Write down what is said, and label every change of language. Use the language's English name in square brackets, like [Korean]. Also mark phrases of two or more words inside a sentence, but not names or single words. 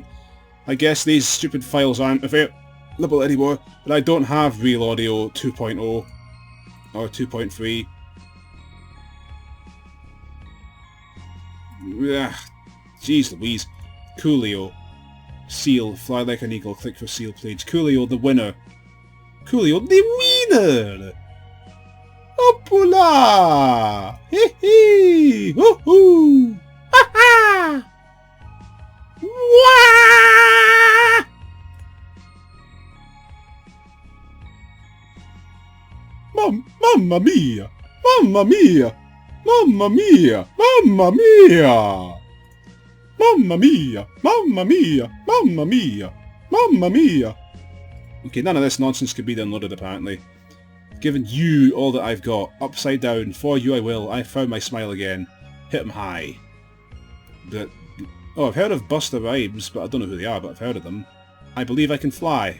[English] I guess these stupid files aren't available anymore, but I don't have Real Audio 2.0 or 2.3. Jeez Louise. Coolio. Seal. Fly Like an Eagle. Click for Seal, please. Coolio, the winner. Coolio, the winner! Hoppla! Hee hee! Hoo hoo! Ha ha! [Italian] Wah! Mamma mia! Mamma mia! Mamma mia! Mamma mia! Mamma mia! Mamma mia! Mamma mia! Mamma mia! [English] Okay, none of this nonsense can be downloaded apparently. Given you all that I've got. Upside down. For you I will. I found my smile again. Hit 'em high. But... Oh, I've heard of Busta Rhymes, but I don't know who they are, but I've heard of them. I Believe I Can Fly.